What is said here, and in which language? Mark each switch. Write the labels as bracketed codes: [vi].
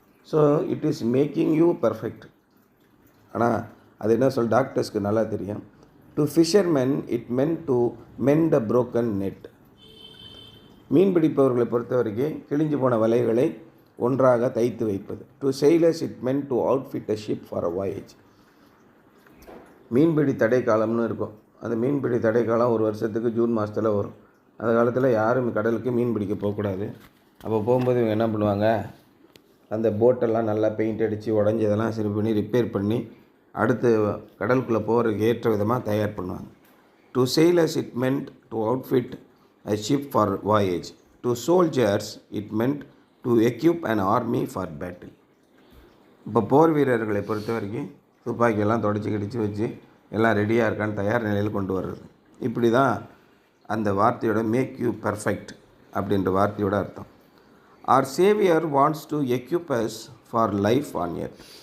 [en] So it is making you perfect. [ta] ஆனால் அது என்ன டாக்டர்ஸ்க்கு நல்லா தெரியும். [en] To fishermen it meant to mend a broken net. [ta] மீன் பிடிப்பவர்களை பொறுத்த வரைக்கும் கிழிஞ்சு போன வலைகளை ஒன்றாக தைத்து வைப்பது. [en] To sailors it meant to outfit a ship for a voyage. [ta] மீன்பிடி தடை காலம்னு இருக்கும். அந்த மீன்பிடி தடை காலம் ஒரு வருஷத்துக்கு ஜூன் மாதத்தில் வரும். அந்த காலத்தில் யாரும் கடலுக்கு மீன் பிடிக்க போகக்கூடாது. அப்போ போகும்போது இவங்க என்ன பண்ணுவாங்க, அந்த போட்டெல்லாம் நல்லா பெயிண்ட் அடித்து உடஞ்சதெல்லாம் சரி பண்ணி ரிப்பேர் பண்ணி அடுத்து கடலுக்குள்ளே போகிறதுக்கு ஏற்ற விதமாக தயார் பண்ணுவாங்க. [en] To sailors it meant to outfit a ship for voyage. To soldiers it meant to equip an army for battle. [ta] இப்போ போர் வீரர்களை பொறுத்த வரைக்கும் துப்பாக்கியெல்லாம் தொடச்சி கிடிச்சு வச்சு எல்லாம் ரெடியாக இருக்கான்னு தயார் நிலையில் கொண்டு வர்றது. இப்படி தான் அந்த வார்த்தையோட [en] make you perfect [ta] அப்படின்ற வார்த்தையோட அர்த்தம். [en] Our saviour wants to equip us for life on earth.